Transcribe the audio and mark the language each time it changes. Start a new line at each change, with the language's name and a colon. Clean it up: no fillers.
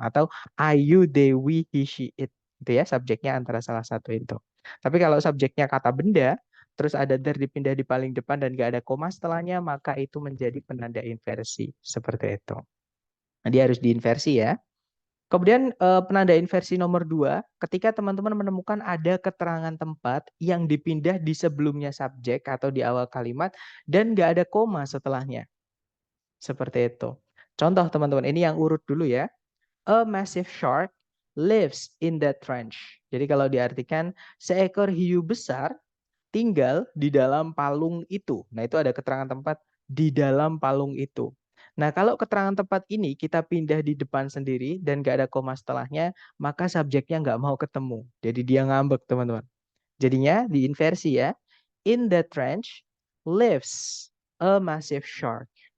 Indonesian: Atau
English: I, you, they, we, he, she, it.
Indonesian: Itu ya subjeknya antara salah satu itu. Tapi kalau subjeknya kata benda, terus ada there dipindah di paling depan dan gak ada koma setelahnya, maka itu menjadi penanda inversi. Seperti itu. Nah, dia harus diinversi ya. Kemudian penanda inversi nomor 2, ketika teman-teman menemukan ada keterangan tempat yang dipindah di sebelumnya subjek atau di awal kalimat dan nggak ada koma setelahnya. Seperti itu. Contoh teman-teman, ini yang urut dulu ya.
English: A massive shark lives in that trench.
Indonesian: Jadi kalau diartikan seekor hiu besar tinggal di dalam palung itu. Nah itu ada keterangan tempat di dalam palung itu. Nah kalau keterangan tempat ini kita pindah di depan sendiri dan gak ada koma setelahnya, maka subjeknya nggak mau ketemu. Jadi dia ngambek teman-teman. Jadinya diinversi ya.
English: In the trench lives a massive shark.